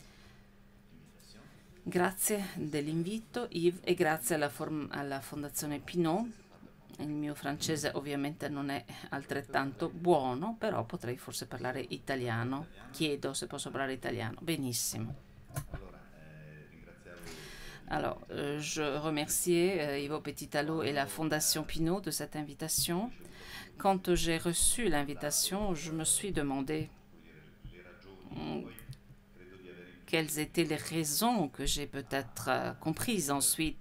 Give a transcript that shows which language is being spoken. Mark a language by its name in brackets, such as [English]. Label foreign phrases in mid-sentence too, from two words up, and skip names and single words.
[Italian] Grazie dell'invito, Yves, e grazie alla Fondazione Pinault. Il mio francese ovviamente non è altrettanto buono, però potrei forse parlare italiano. Chiedo se posso parlare italiano. Benissimo. [French] Alors, je remerciais Ivo Petitalo et la Fondation Pinault de cette invitation. Quand j'ai reçu l'invitation, je me suis demandé quelles étaient les raisons que j'ai peut-être comprises ensuite.